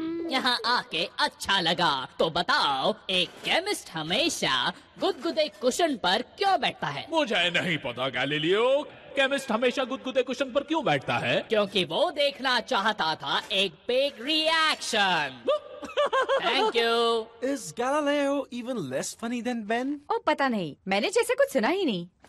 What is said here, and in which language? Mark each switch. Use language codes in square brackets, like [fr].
[hi] यहाँ आके अच्छा लगा। तो बताओ, एक केमिस्ट हमेशा गुदगुदे कुशन पर क्यों बैठता है? मुझे नहीं पता गैलीलियो। केमिस्ट हमेशा गुदगुदे कुशन पर क्यों बैठता है? क्योंकि वो देखना चाहता था एक big reaction. [en] Thank you. Is Galileo even less funny than Ben? [hi] ओ पता नहीं, मैंने जैसे कुछ सुना ही नहीं।